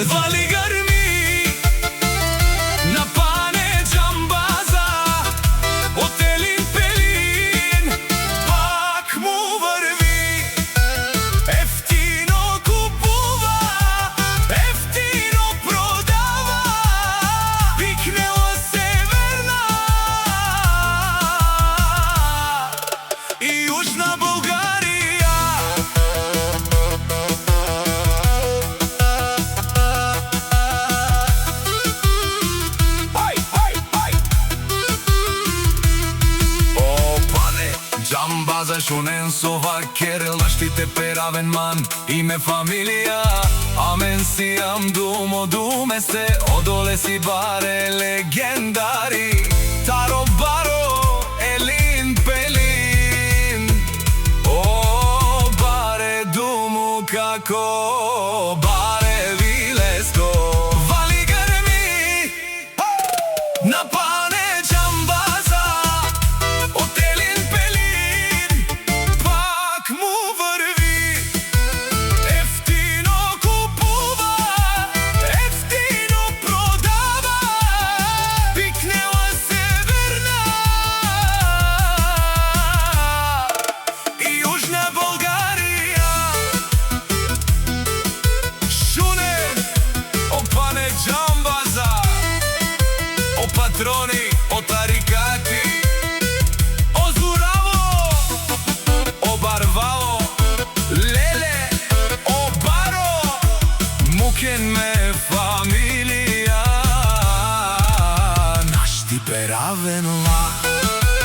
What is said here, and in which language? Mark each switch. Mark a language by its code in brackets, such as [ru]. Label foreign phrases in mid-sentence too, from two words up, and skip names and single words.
[bg] Вали гърми на пане Джамбаза, от Елин Пелин, пак му върви, ефтино купува, ефтино продава, викнела Северна и Южна България. [rom] Джамбаза шунен сова керел, наштите перавен ман, име фамилија, амен си ам думо думе се, одоле си баре легендари, таро баро Елин Пелин, о баре думо како баре вилеско. [bg] Вали гърми на пане Джамбаза, от Елин Пелин, пак му върви, ефтино купува, ефтино продава, викнела Северна и Южна България. [rom] Шуне, о пане Джамбаза, о патрони, о тарикати, о Зураво, о Барвало, леле, о баро, мукен ме фамилија, нашти перавен ла.